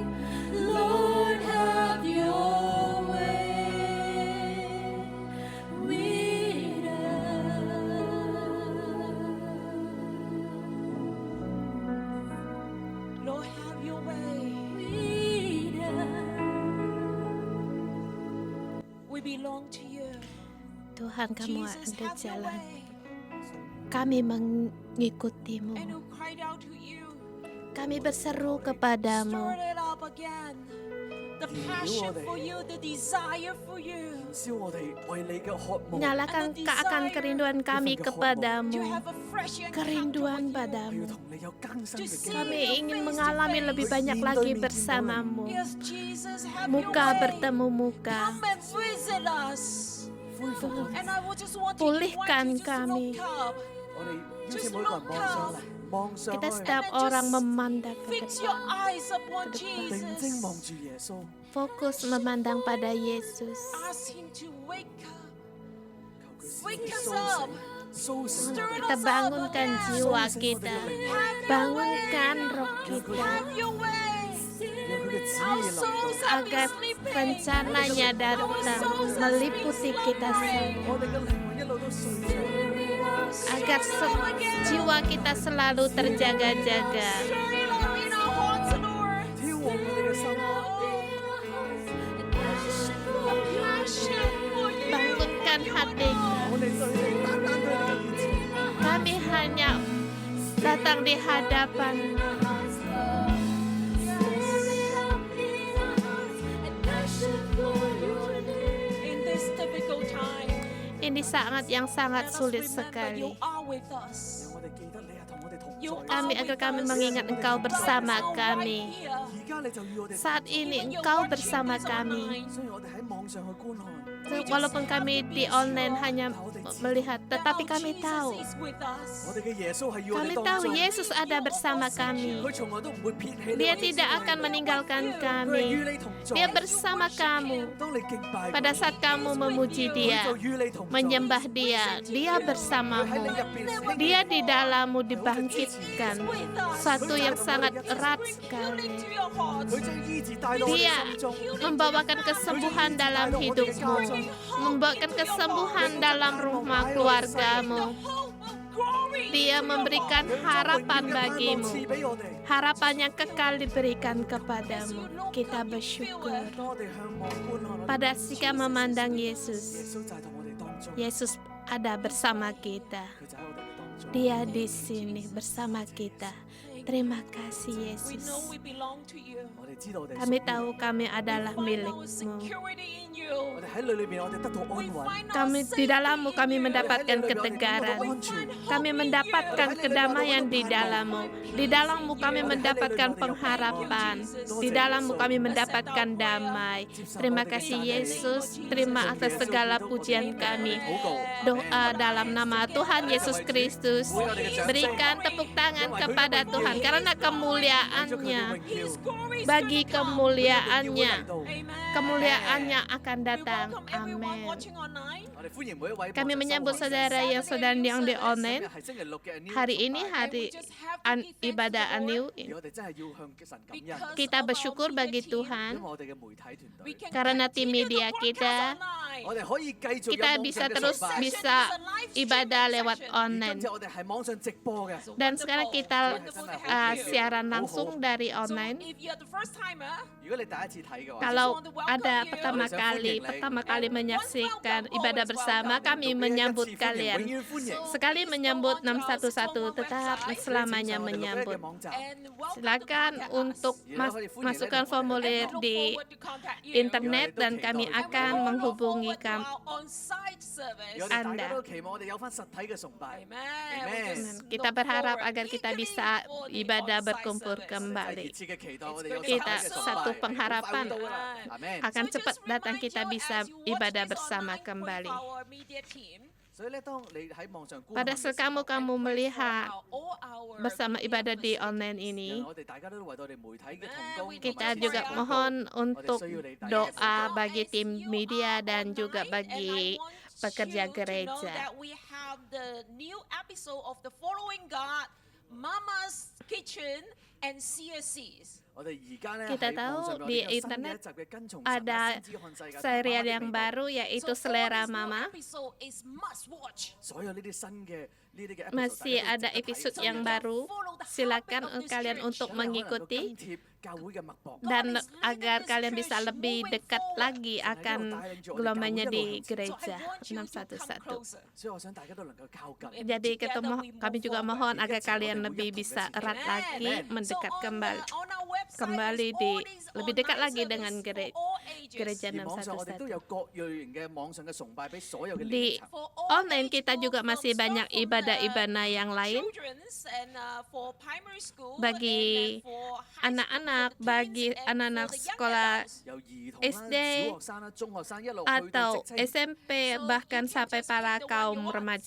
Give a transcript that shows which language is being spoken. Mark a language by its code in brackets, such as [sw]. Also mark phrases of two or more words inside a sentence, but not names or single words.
[en] Lord, have your way with us. Lord, have your way. With us. We belong to you. [id] Tuhan, kamu Jesus, ada [en] have your [id] jalan. [en] way. [id] Kami mengikutimu. [en] And who cried out to you. [id] Kami berseru kepadamu. [en] Stir it up again. The passion for you, the desire for you. [yue] 燒我哋為你嘅渴慕， [id] Nyalakan akan kerinduan kami [en] To [id] kepadamu. [en] have a fresh encounter [id] Kerinduan [en] with you. [yue] 要 [id] padamu. [yue] 同你有更新嘅經歷。 [id] Kami ingin mengalami lebih banyak lagi bersamamu. [en] Yes, Jesus, have [id] Muka [en] your way. [id] bertemu muka. [en] Come and visit us. [yue] 恢復我哋， [en] And I will just want to [id] Pulihkan [en] invite you just to [id] kami. [en] look up. [yue] 我哋邀請每個人望上嚟，望上 [id] Kita [yue] 去， [id] setiap [en] And then [id] orang [en] just [id] memandang ke [en] Fix your [id] depan. [en] eyes upon [yue] 定睛望 [en] Jesus. [yue] 住耶穌， [id] Fokus memandang pada Yesus. [en] Ask Him to wake up. [yue] 求佢 [en] Wake [yue] 使 [en] us [yue] 你蘇 [en] up. [yue] 醒，蘇醒我 [en] Stir [yue] 哋， [en] it [id] Kita [en] us up [id] bangunkan [en] again. [id] jiwa Sung sing kita. [yue] 我哋嘅靈， [en] Have your [id] Bangunkan [en] way. [id] roh kita. [en] Have your way. [yue] 讓佢嘅旨 [en] Our [yue] 意臨 [en] souls [yue] 到， [en] have [id] Agar [en] been sleeping. [id] rencananya datang meliputi kita semua. [yue] 我哋嘅靈魂一路都睡着， [id] Agar jiwa kita selalu terjaga-jaga. [en] Stir it up in our hearts, Lord. [yue] 挑旺我哋嘅心， [en] Passion for you. [id] Bangunkan hati. [yue] 我哋對你單單對你嘅面前， [id] Kami hanya datang di hadapan. [en] In this difficult time, [id] Ini saat yang sangat [en] let us [id] sulit [en] remember [id] sekali. [en] you are with us. [yue] 讓我哋記得你係同我哋同 [en] You [yue] 在。 [id] Kami [en] are [id] agar [en] with [id] kami [en] us. [id] mengingat Engkau bersama [en] Right now, [id] kami. [en] right here. [yue] 而家你就與我哋同 [id] Saat [yue] 在， [id] ini [en] Even your [id] Engkau [en] worship [id] bersama [en] is [id] kami. [en] online. [yue] 雖然我哋喺網上去觀看， [id] Walaupun kami di online hanya melihat, tetapi [en] Now [id] kami [en] Jesus [id] tahu. [en] is with us. [yue] 我哋嘅耶穌係與我 [id] Kami [yue] 哋 [id] tahu [yue] 當中， [id] Yesus ada bersama kami. [yue] 佢從來都唔會撇棄你。 [id] Dia tidak akan meninggalkan [yue] 佢係與 [id] kami. [yue] 你同在。 [id] Dia bersama kamu. [yue] 當你敬拜佢， [id] Pada saat kamu memuji [yue] 佢 [id] Dia, [yue] 就與你同在。 [id] menyembah Dia, Dia [yue] 佢喺 [id] bersamamu. [yue] 你入邊興 [id] Dia di dalammu [en] 'Cause [id] dibangkitkan. [en] with us. [id] Suatu yang sangat erat [en] Bring [id] sekali. [en] healing to your hearts. [yue] 佢將醫治帶到我哋 [id] Dia [yue] 心中。 [id] membawakan kesembuhan dalam hidupmu, membawakan kesembuhan dalam rumah keluargamu. [en] Hope of glory. [id] Dia memberikan harapan [yue] 將榮耀嘅盼望 [id] bagimu. [yue] 賜俾我哋。 [id] Harapan yang kekal diberikan kepadamu. Kita bersyukur [yue] 當我哋向望觀看， [id] pada sikap memandang [yue] 耶 [id] Yesus. [yue] 穌就喺同我哋當中， [id] Yesus ada bersama kita. [yue] 佢就喺我哋嘅當中。 [id] Dia di sini bersama kita. Terima kasih [en] We [id] Yesus. [en] know we belong to you. [yue] 我哋知道我哋屬 [id] Kami [yue] 於 [id] tahu [yue] 你， [id] kami adalah [en] Find our [id] milikmu. [en] security in you. [yue] 我哋喺裏面我哋得到 [en] We [yue] 安穩， [en] find [id] Kami [en] our [id] di dalammu [en] safety [id] kami [en] in you. [id] mendapatkan ketegaran. Kami mendapatkan kedamaian di dalammu. Di dalammu kami mendapatkan pengharapan. Di dalammu kami mendapatkan damai. Terima kasih Yesus. Terima atas segala pujian kami. [yue] 禱告。 [id] Doa dalam nama Tuhan Yesus Kristus. Berikan tepuk tangan kepada Tuhan karena kemuliaannya. [en] His glory is [id] Bagi [en] gonna come. [id] kemuliaannya. [yue] 到 [en] Amen. [id] kemuliaannya akan datang. [en] welcome everyone [id] Amin. [en] watching online. [yue] 我哋歡迎每一位 [id] Kami [yue] 網上 [id] menyambut [yue] 收看者。 [id] saudara yang sedang di online. [yue] 今日係星期六嘅 New [id] Hari ini [yue] 崇拜 [id] hari [en] And we just have to give thanks to [id] ibadah [en] the Lord. New. [yue] 而我哋真係要向神感恩， [en] Because [id] Kita [en] of our [id] bersyukur [en] media [id] bagi [en] team, [yue] 因 [id] Tuhan [yue] 為我哋嘅媒體團 [en] we [yue] 隊， [en] can [id] karena tim [en] continue to [id] media [en] broadcast [id] kita, [en] online. [yue] 我哋可以繼續有 [id] kita [yue] 網 [id] bisa [yue] 上嘅 [id] terus [yue] 崇拜。 [id] bisa ibadah lewat 而 online. [yue] 今次我哋係網上直播嘅， [id] Dan sekarang kita siaran [en] Wonderful. [id] langsung dari [en] So [id] online. [en] if you're the first timer, [yue] 如果你第一次睇嘅話， [id] Kalau [en] want to welcome [id] ada [en] you. [id] pertama kali menyaksikan ibadah bersama, kami menyambut [yue] 歡迎 [id] kalian. [yue] 永遠歡迎。 [id] Sekali menyambut 611, tetap selamanya [yue] 我哋嘅 [id] menyambut. [yue] 網站， [en] and welcome [id] Silakan [en] to contact [id] untuk [en] us. [id] masukkan [en] And [id] formulir [en] we look [id] di [en] forward to contact you. [id] internet dan kami [en] And we [id] akan [en] all look [id] menghubungi [en] forward to [id] kamu. [en] our on-site service. [yue] 我哋大家 [id] Anda. [yue] 都期望我哋有翻實體嘅崇拜。 [en] Amen. Amen. We just [id] Kita [en] look [id] berharap [en] forward [id] agar kita [en] eagerly [id] bisa [en] for the [id] ibadah [en] on-site [id] berkumpul [en] service. [yue] 真係 [id] kembali. [yue] 熱切嘅期待我哋有實體 [id] Kita [yue] 嘅崇 [id] satu [yue] 拜， [id] pengharapan [yue] 好快會到㗎啦。阿們。 [id] akan [en] So [id] cepat [en] just [id] datang [en] remind [id] kita [en] you [id] bisa [en] as you watch [id] ibadah [en] this [id] bersama [en] online, pray [id] kembali. [en] for our media team. [yue] 所以咧，當你喺網上觀看 [id] Pada [yue] 嘅時 [id] saat [yue] 候， [id] kamu melihat [en] All our [id] bersama [en] media [id] ibadah di [en] facilities. [id] online ini, [yue] 我哋大家都為到我哋媒體嘅同工， [id] kita juga mohon untuk doa bagi tim media dan juga [en] Online, [id] bagi [en] and I want [id] pekerja [en] you to know [id] gereja. [en] that we have the new episode of the Following God, Mama's Kitchen and CSCs. [yue] 我哋而家咧 [id] Kita [yue] 喺網上 [id] tahu [yue] 面 [id] di [yue] 我哋有新嘅 [id] internet [yue] 一集嘅跟從神 [id] ada [yue] 先知看世界 [id] serial [yue] 媽媽的 [id] yang [yue] 味道 [id] baru yaitu [en] So all [id] Selera [en] this new [id] Mama. [en] episode is must watch. [yue] 所有呢啲新嘅呢啲嘅 episode， [id] Masih [yue] 大家 [id] ada [yue] 都值得睇 [id] episode [yue] 真嘅 [id] yang baru. Silakan kalian untuk [yue] 可能能夠 [id] mengikuti [yue] 跟貼教會嘅脈搏。 [id] dan agar kalian bisa lebih dekat lagi akan gelombangnya di gereja [en] So I want you to come 611. closer. [yue] 所以我想大家都能夠靠近。 [en] And [id] Jadi [en] together we move [id] kami juga [en] forward. [id] mohon agar Kita kalian sama lebih dengan bisa Tuhan. erat [en] Amen. [id] lagi, [en] Amen. [id] mendekat [en] So [id] kembali, [en] on our website, [id] kembali [en] there's [id] di [en] all these [id] lebih dekat [en] online [id] lagi dengan [en] service for all ages. [id] gereja [yue] 而網上我哋都 [id] 611. [yue] 有各類型嘅網上嘅崇拜俾所有嘅 [id] Di [yue] 年層。 [en] For all [id] online [en] age [id] kita [en] group, [id] juga [en] from [id] masih [en] start [id] banyak [en] from the [id] ibadah-ibadah yang lain [en] children's and, for primary school, [id] bagi [en] and then for high [id] anak-anak, [en] school, for the [id] bagi [en] teens, and for [id] anak-anak [en] the young [id] sekolah [en] adults. [yue] 由兒童啦、 [id] SD [yue] 小學生啦、中學生一路去到 [id] atau [yue] 職青， [id] SMP bahkan sampai para kaum remaja.